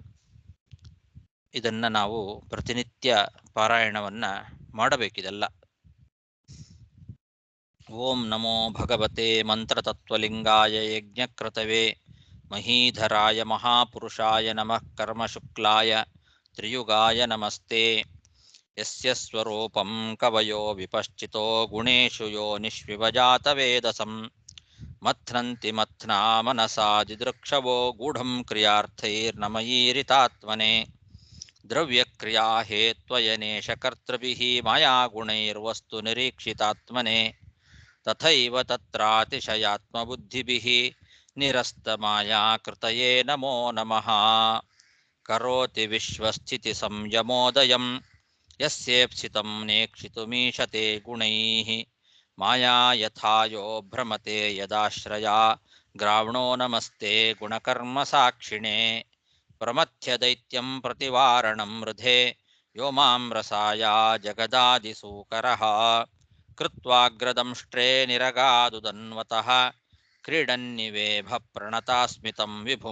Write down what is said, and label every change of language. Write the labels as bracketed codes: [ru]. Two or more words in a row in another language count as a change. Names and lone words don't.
[kn] ಇದನ್ನ ನಾವು ಪ್ರತಿನಿತ್ಯ ಪಾರಾಯಣವನ್ನ ಮಾಡಬೇಕಿದೆಲ್ಲ. [sa] ಓಂ ನಮೋ ಭಗವತೆ ಮಂತ್ರತತ್ವಲಿಂಗಾಯ ಯಜ್ಞಕ್ರತವೇ ಮಹೀಧರಾಯ ಮಹಾಪುರುಷಾಯ ನಮಃ ಕರ್ಮಶುಕ್ಲಾಯ ತ್ರಿಯುಗಾಯ ನಮಸ್ತೆ. ಯಸ್ಯ ಸ್ವರೂಪಂ ಕವಯೋ ವಿಪಶ್ಚಿತೋ ಗುಣೇಶು ಯೋ ನಿಷ್ವಿವಜಾತವೇದಸಂ ಮಥ್ನಂತಿ ಮಥ್ನಾ ಮನಸಾ ದಿದೃಕ್ಷವೋ ಗೂಢಂ ಕ್ರಿಯಾರ್ಥೈರ್ನಮಯೀರಿತಾತ್ಮನೆ ದ್ರವ್ಯಕ್ರಿಯಾ ಹೇತ್ವಯನೇಶ ಕರ್ತೃಭಿಃ ಮಾಯಾ ಗುಣೈರ್ವಸ್ತು ನಿರೀಕ್ಷಿತಾತ್ಮನೆ ತಥೈವ ತತ್ರಾತಿಶಯಾತ್ಮಬುದ್ಧಿಭಿಃ ನಿರಸ್ತಮಾಯಾ ಕೃತಯೇ ನಮೋ ನಮಃ. ಕರೋತಿ ವಿಶ್ವಸ್ಥಿತಿ ಸಂಯಮೋದಯಂ ಯಸ್ಯೇಪ್ಸಿತಂ ನೇಕ್ಷಿತುಮೀಶತೆ ಗುಣೈಃ ಮಾಯಾ ಯಥಾಯೋ ಭ್ರಮತೆ ಯದಾಶ್ರಯಾ ಗ್ರಾವಣೋ ನಮಸ್ತೆ ಗುಣಕರ್ಮ ಸಾಕ್ಷಿಣೆ. ಪ್ರಮಥ್ಯ ದೈತ್ಯಂ ಪ್ರತಿವಾರಣಂ ಮೃಧೆ ಯೋಮಾಂ ರಸಾಯ ಜಗದಾದಿಸೂಕರಃ ಕೃತ್ವಾಗ್ರದಂಷ್ಟ್ರೇ ನಿರಗಾದುದನ್ವತಃ ಕ್ರೀಡನ್ನಿವೇಭ ಪ್ರಣತಾಸ್ಮಿತಂ ವಿಭುಂ.